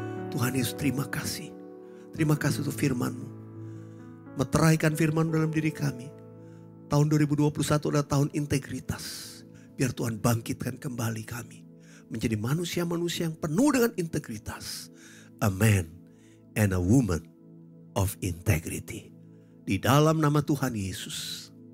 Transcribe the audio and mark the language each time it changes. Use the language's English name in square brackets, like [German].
[Indonesian] Tuhan Yesus, terima kasih. Terima kasih untuk firman-Mu. Meteraikan firman dalam diri kami. Tahun 2021 adalah tahun integritas. Biar Tuhan bangkitkan kembali kami menjadi manusia-manusia yang penuh dengan integritas. [English] A man and a woman of integrity. [Indonesian] Di dalam nama Tuhan Yesus.